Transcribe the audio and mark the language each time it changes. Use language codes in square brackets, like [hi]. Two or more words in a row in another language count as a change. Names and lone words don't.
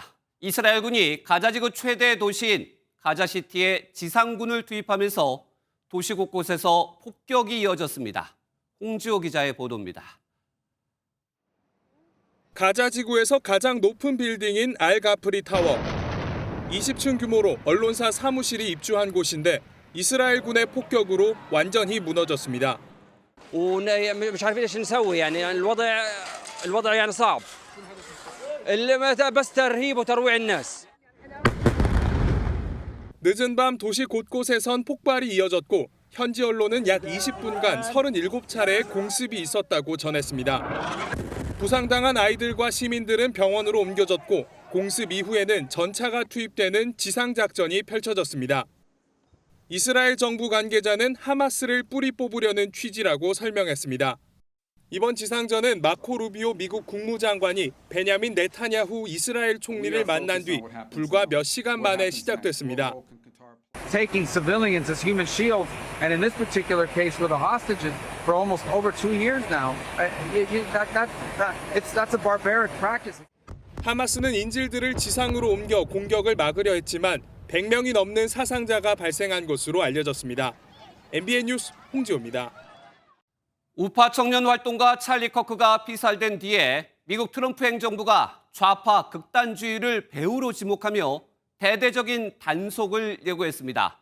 [ko] 이스라엘군이 가자지구 최대 도시인 가자시티에 지상군을 투입하면서 도시 곳곳에서 폭격이 이어졌습니다. 홍지호 기자의 보도입니다. 가자 지구에서 가장 높은 빌딩인 알가프리 타워. 20층 규모로 언론사 사무실이 입주한 곳인데 이스라엘군의 폭격으로 완전히 무너졌습니다. [ar] ومش عارفين ايش نسوي يعني الوضع يعني صعب بس ترهيب وترويع الناس. [ko] 늦은 밤 도시 곳곳에선 폭발이 이어졌고 현지 언론은 약 20분간 37차례의 공습이 있었다고 전했습니다. 부상당한 아이들과 시민들은 병원으로 옮겨졌고 공습 이후에는 전차가 투입되는 지상작전이 펼쳐졌습니다. 이스라엘 정부 관계자는 하마스를 뿌리 뽑으려는 취지라고 설명했습니다. 이번 지상전은 마코 루비오 미국 국무장관이 베냐민 네타냐후 이스라엘 총리를 만난 뒤 불과 몇 시간 만에 시작됐습니다. [en] Taking civilians as human shields, and in this particular case with the hostages for almost over 2 years now, that's a barbaric practice. [ko] 하마스는 인질들을 지상으로 옮겨 공격을 막으려 했지만 100명이 넘는 사상자가 발생한 것으로 알려졌습니다. MBN 뉴스 홍지호입니다. 우파 청년 활동가 찰리 커크가 피살된 뒤에 미국 트럼프 행정부가 좌파 극단주의를 배후로 지목하며 대대적인 단속을 예고했습니다.